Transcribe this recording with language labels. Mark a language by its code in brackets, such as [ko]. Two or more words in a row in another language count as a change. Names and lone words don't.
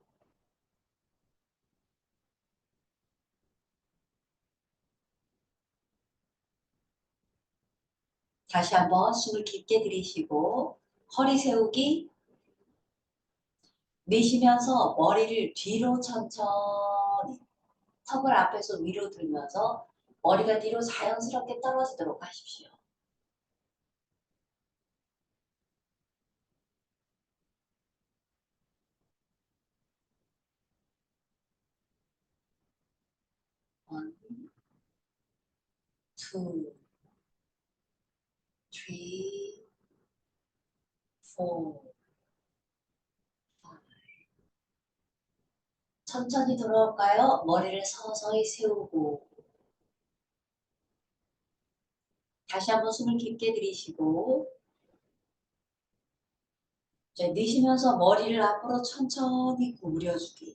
[ko] 다시 한번 숨을 깊게 들이쉬고 허리 세우기. 내쉬면서 머리를 뒤로 천천히 턱을 앞에서 위로 들면서 머리가 뒤로 자연스럽게 떨어지도록 하십시오. [en] One, two, three, four, five. [ko] 천천히 돌아올까요? 머리를 서서히 세우고 다시 한번 숨을 깊게 들이쉬고 자, 내쉬면서 머리를 앞으로 천천히 구부려주기.